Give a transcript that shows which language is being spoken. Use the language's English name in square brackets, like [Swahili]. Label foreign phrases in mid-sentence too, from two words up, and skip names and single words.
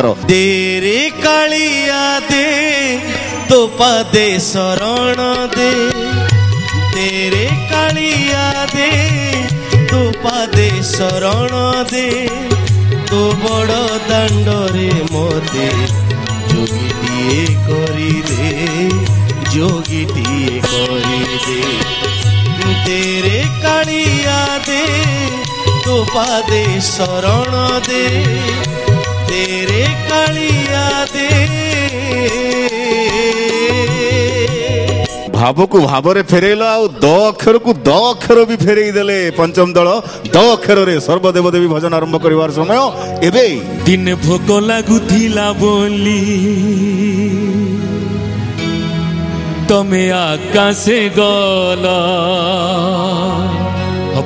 [Odia] ଦେରେ କାଳିଆ ଦେ ତୋ ପାଦେ ଶରଣ ଦେ, ଦେରେ କାଳିଆ ଦେ ତୋ ପାଦେ ଶରଣ ଦେ, ତୋ ବଡ଼ ଦାଣ୍ଡରେ ମତେ ଯୋଗୀଟିଏ କରିଦେ, ଯୋଗୀଟିଏ କରିଦେ। ତେରେ କାଳିଆ ଦେ ତୋ ପାଦେ ଶରଣ ଦେ, ତେରେ କାଳିଆ ଦେ। ଭାବକୁ ଭାବରେ ଫେରେଇଲ ଆଉ ଦ ଅକ୍ଷରକୁ ଦ ଅକ୍ଷର ବି ଫେରେଇ ଦେଲେ ପଞ୍ଚମ ଦଳ। ଦ ଅକ୍ଷରରେ ସର୍ବଦେବ ଦେବୀ ଭଜନ ଆରମ୍ଭ କରିବାର ସମୟ ଏବେ। ଦିନେ ଭୋକ ଲାଗୁଥିଲା ବୋଲି ତମେ ଆକାଶେ ଗଲ, ହବ